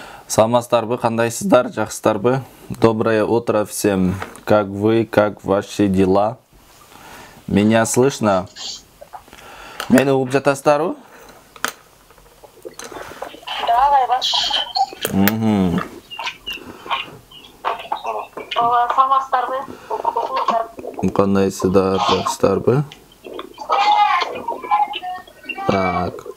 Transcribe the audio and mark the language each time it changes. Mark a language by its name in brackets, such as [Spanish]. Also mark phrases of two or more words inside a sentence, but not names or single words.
[Kyrgyz] Саламатсыздарбы, кандайсыздар, жакшысыздарбы? [Russian] Доброе утро всем. Как вы, как ваши дела? Меня слышно? [Kyrgyz] Мени угуп жатасыздарбы? Да, Айбаш. Саламатсыздарбы? Кандайсыздар, жакшысыздарбы? Так.